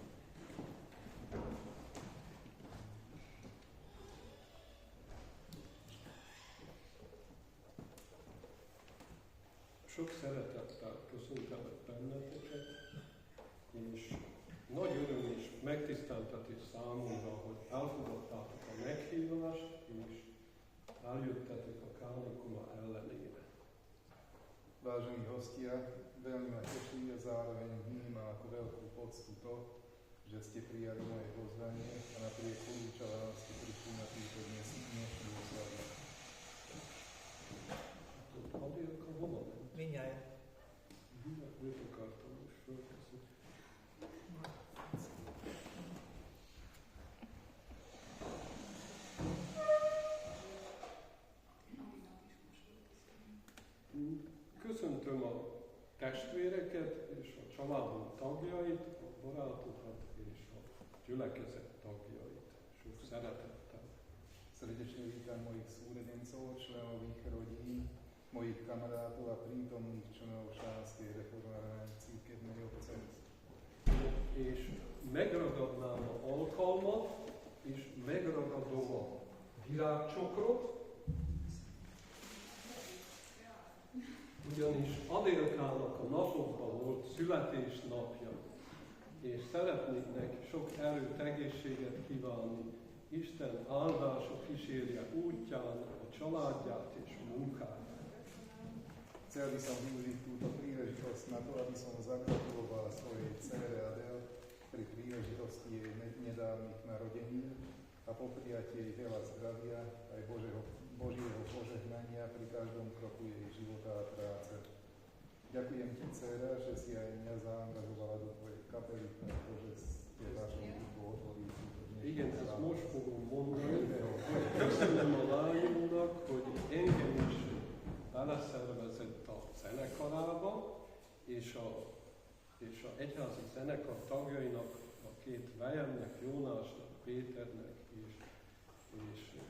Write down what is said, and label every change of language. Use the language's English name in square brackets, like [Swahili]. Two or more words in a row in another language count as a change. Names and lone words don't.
[Hungarian] Sok szeretettel köszöntelek benneteket, és nagy öröm és megtiszteltetés számomra, hogy elfogadtátok a meghívást, és eljöttetek a kánikula ellenére. [Slovak] Vážení hostia, veľmi ma teší a zároveň vnímam ako veľkú poctu to, že ste prijali moje pozvanie a napriek poučala ste prišli na túto dnešnú oslavu. [Hungarian] Adélka hova ment? Mindjárt. Mit akartam most fölköszönni? Köszöntöm a testvéreket és a családom tagjait, a barátokat és a gyülekezet tagjait. Sok szeretettel. [Slovak] Srdečne vítam mojich súrodencov, členov ich rodín, mojich kamarátov a prítomných členov Šánskej reformálnej cirkevnej obce. [Hungarian] És megragadnám a alkalmat, és megragadom a virágcsokrot, ugyanis Adélkának a napokban volt születésnapja, és szeretnék neki sok erőt, egészséget kívánni. Isten áldása kísérje útján a családját és munkáját. [Slovak] Chcel by som využiť túto príležitosť na to, aby som zagratuloval svojej dcére Adel pri príležitosti jej nedávnych narodenín a popriať jej veľa zdravia aj Božieho požehnania pri každom kroku jej života a práce. Ďakujem ti, dcéra, že si aj mňa zaangažovala do tvojej kapely, pretože ste vašou hudbou otvorili túto dnešnú. [Hungarian] Igen, ezt most fogom mondani. Köszönöm a lányomnak, hogy engem is beleszervezett a zenekarába, és a egyházi zenekar tagjainak, a két Vejemnek, Jónásnak, Péternek és